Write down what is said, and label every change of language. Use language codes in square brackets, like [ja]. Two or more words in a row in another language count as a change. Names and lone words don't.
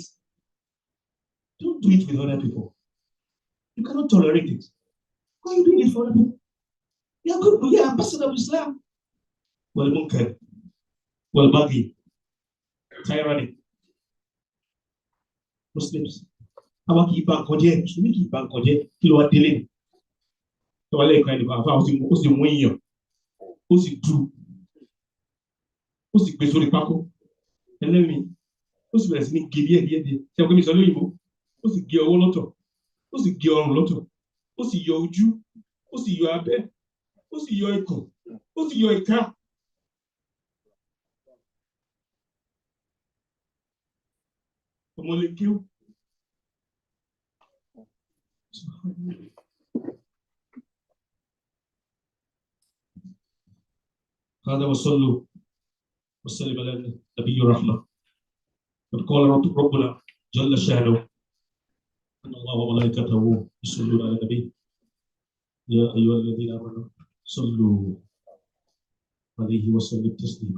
[en] Don't do it with other people. You cannot tolerate it. Why are you doing it for other people? You are good, you are ambassador of Islam. Baghi. Tyranny. Muslims. [yo] Àwọn kì í bá nǹkan jẹ́, Mùsùlùmí kì í bá nǹkan jẹ́, kí ló wá délé ni? Tó wá lẹ́yìn kan ẹni kan, ó sì mú èèyàn, ó sì dù, ó sì gbé sórí pákó, ẹlẹ́rìí, ó sì bẹ̀rẹ̀ sí ní gé díẹ̀. Ṣé ọkọ mi sọ lóyìnbó? Ó sì gé ọwọ́ lọ́tọ̀, ó sì gé ọrùn lọ́tọ̀, ó sì yọ ojú, ó sì yọ abẹ́, ó sì yọ ikùn, ó sì yọ ìka. Ọmọ lè kéwù. [ar] هذا وصلوا وسلم على النبي الرحمة. قد قال ربنا جل شأنه إن الله وملائكته يصلون على النبي يا أيها الذين آمنوا صلوا عليه وسلم تسليما.